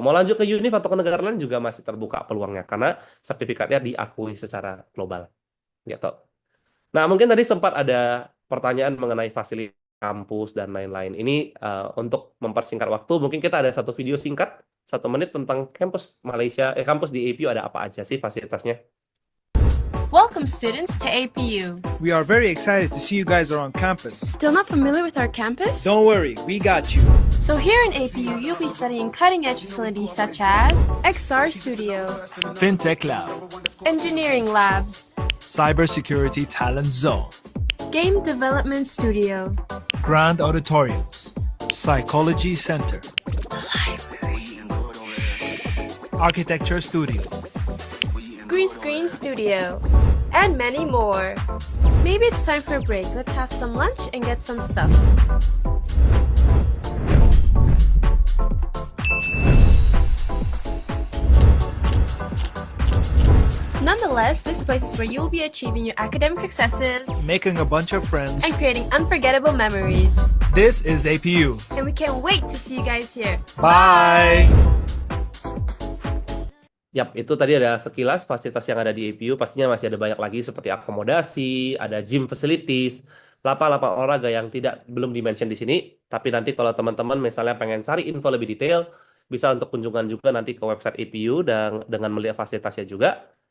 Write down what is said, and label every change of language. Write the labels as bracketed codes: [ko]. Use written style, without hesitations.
[id] Mau lanjut ke UNIF atau ke negara lain juga masih terbuka peluangnya. Karena sertifikatnya diakui secara global. Gitu. Nah, mungkin tadi sempat ada pertanyaan mengenai fasilitas kampus dan lain-lain. Ini untuk mempersingkat waktu, mungkin kita ada satu video singkat, 1 menit tentang kampus Malaysia, kampus di APU ada apa aja sih fasilitasnya. [en] Welcome students to APU. We are very excited to see you guys around campus. Still not familiar with our campus? Don't worry, we got you. So here in APU, you'll be studying cutting-edge facilities such as XR Studio, FinTech Lab, Engineering Labs, Cybersecurity Talent Zone, Game Development Studio, Grand Auditoriums, Psychology Center, Architecture Studio, Green Screen Studio, and many more. Maybe it's time for a break. Let's have some lunch and get some stuff. Nonetheless, this place is where you'll be achieving your academic successes making a bunch of friends. and creating unforgettable memories. This is APU. And we can't wait to see you guys here. Bye! [id] Yap, itu tadi ada sekilas fasilitas yang ada di APU. Pastinya masih ada banyak lagi seperti akomodasi, ada [en] gym facilities, [id] lapangan olahraga yang belum di-mention di sini. Tapi nanti kalau teman-teman misalnya pengen cari info lebih detail, bisa untuk kunjungan juga nanti ke website APU dan dengan melihat fasilitasnya juga.